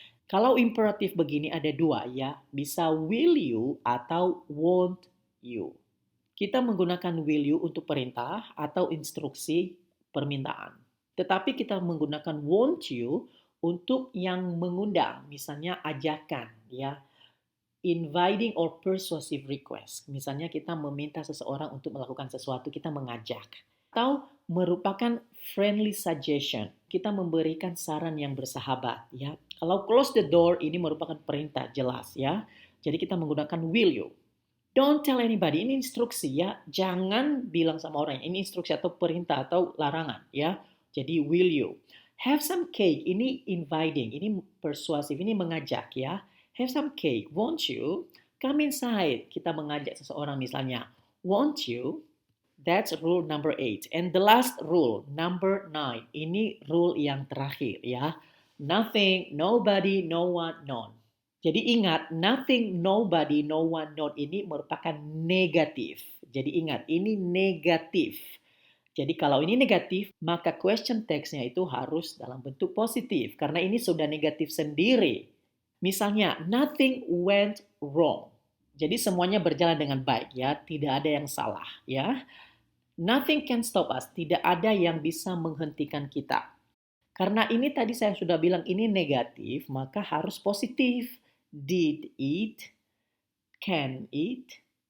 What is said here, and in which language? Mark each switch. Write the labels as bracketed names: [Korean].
[Indonesian] Kalau imperatif begini ada dua ya, bisa will you atau won't you. Kita menggunakan will you untuk perintah atau instruksi permintaan. Tetapi kita menggunakan won't you untuk yang mengundang, misalnya ajakan ya. [English] Inviting or persuasive request. [Indonesian] Misalnya kita meminta seseorang untuk melakukan sesuatu, kita mengajak. Atau merupakan friendly suggestion. Kita memberikan saran yang bersahabat ya. Kalau [English] close the door [Indonesian] ini merupakan perintah jelas ya. Jadi kita menggunakan will you. [English] Don't tell anybody. [Indonesian] Ini instruksi ya. Jangan bilang sama orang. Ini instruksi atau perintah atau larangan ya. [English] Jadi will you. Have some cake. Ini inviting. [Indonesian] Ini persuasif. Ini mengajak ya. [English] Have some cake. Won't you? Come inside. [Indonesian] Kita mengajak seseorang misalnya. [English] Won't you? That's rule number 8. And the last rule, number 9. [Indonesian] Ini rule yang terakhir ya. [English] Nothing, nobody, no one, none. [Indonesian] Jadi ingat, nothing, nobody, no one, not ini merupakan negatif. Jadi ingat, ini negatif. Jadi kalau ini negatif, maka question text-nya itu harus dalam bentuk positif. Karena ini sudah negatif sendiri. [English] Misalnya, nothing went wrong. [Indonesian] Jadi semuanya berjalan dengan baik ya, tidak ada yang salah ya. [English] Nothing can stop us, [Indonesian] tidak ada yang bisa menghentikan kita. Karena ini tadi saya sudah bilang ini negatif, maka harus positif. [English] Did it, can it.